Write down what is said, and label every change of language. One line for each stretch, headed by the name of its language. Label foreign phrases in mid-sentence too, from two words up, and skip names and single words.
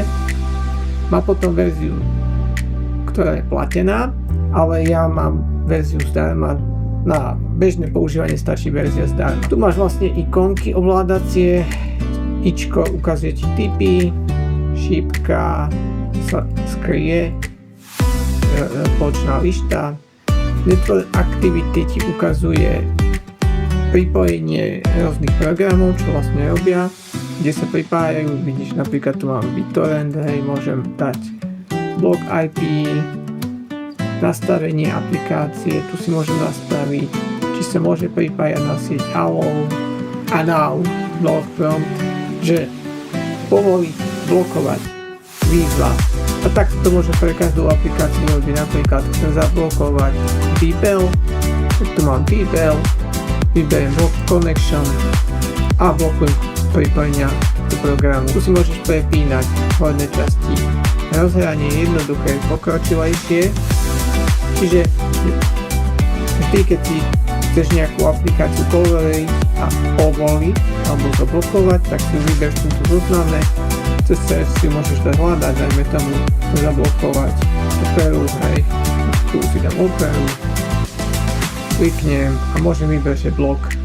Slovak: Má potom verziu, ktorá je platená, ale ja mám verziu zdarma. Na bežné používanie stačí verzia zdarma. Tu máš vlastne ikonky ovládacie, ičko ukazuje ti tipy, šípka sa skrie, počná lišta,
English: network activity
Slovak: ti ukazuje pripojenie rôznych programov, čo vlastne robia, kde sa pripájajú. Vidíš, napríklad tu mám BitTorrent, hej, môžem dať blok IP, nastavenie aplikácie, tu si môžem nastaviť, či sa môže pripájať na sieť
English: allow block prompt,
Slovak: že povolí blokovať výzva. A tak to môže pre každú aplikáciu robiť. Napríklad chcem zablokovať Beeple, tu mám Beeple, vyberiem
English: block connection
Slovak: a blokujem pripojenia do programu. Tu si môžeš prepínať horné časti. Rozhranie je jednoduché, pokročilejšie, čiže vždy, keď si chceš nejakú aplikáciu povoliť a povoliť alebo zablokovať, tak si vyberš túto zozname, cez si môžeš to hľadať, dajme tomu zablokovať operu, hej, tu si dám operu, kliknem a môžem vybrať blok.